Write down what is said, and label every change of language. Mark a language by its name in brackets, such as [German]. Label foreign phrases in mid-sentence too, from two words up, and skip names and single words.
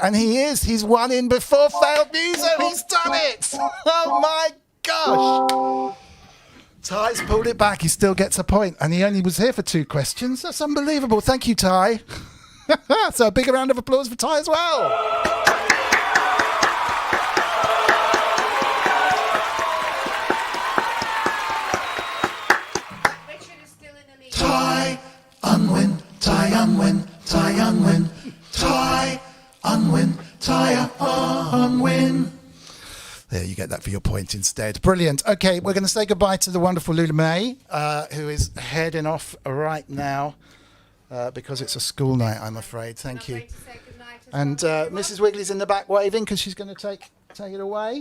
[English] And he's won in before failed music. He's done it. Oh my gosh. Ty's pulled it back. He still gets a point. And he only was here for 2 questions. That's unbelievable. Thank you, Ty. So a big round of applause for Ty as well. Ty Unwin, Ty Unwin, Ty Unwin, Ty Unwin, Ty Unwin. There, you get that for your point instead. Brilliant. Okay, we're going to say goodbye to the wonderful Lula May, who is heading off right now because it's a school night, I'm afraid. Thank you. And Mrs. Wiggly's in the back waving because she's going to take it away.